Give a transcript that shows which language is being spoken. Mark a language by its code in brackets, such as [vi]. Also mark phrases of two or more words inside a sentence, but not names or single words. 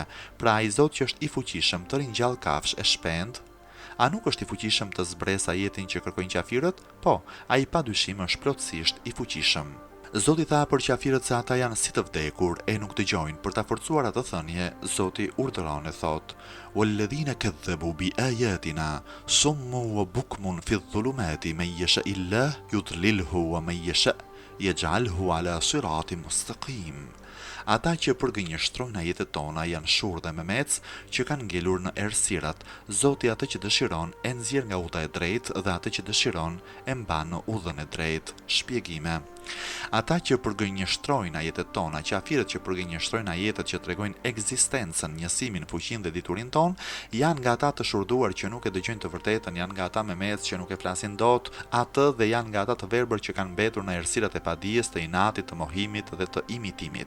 [sq] Pra ai Zot që është i fuqishëm të ringjall kafshë e shpend, a nuk është i fuqishëm të zbresë ajetin që kërkojnë qafirët? Po, ai padyshim është plotësisht i fuqishëm. Zoti tha për qafirët se ata janë si të vdekur e nuk dëgjojnë. Për ta forcuar atë thënie, Zoti urdhëron e thot: [ar] "والذين كذبوا بآياتنا صم وبكم في الظلمات من يشإ الله يضلله ومن يشأ يجعله على صراط مستقيم." [sq] Ata që përgënjështrojnë ajetet tona janë shurë dhe memec që kanë ngelur në errësirat. Zoti atë që dëshiron e nxjerr nga udha e drejtë dhe atë që dëshiron e mban në udhën e drejtë. Shpjegime. Ata që përgënjështrojnë ajetet tona, qafirët që përgënjështrojnë ajetet që tregojnë ekzistencën, njësimin, fuqinë dhe diturinë tonë, janë nga ata të shurduar që nuk e dëgjojnë të vërtetën, janë nga ata memec që nuk e flasin dot atë dhe janë nga ata të verbër që kanë mbetur në errësirat e padijes, të inatit, të mohimit dhe të imitimit.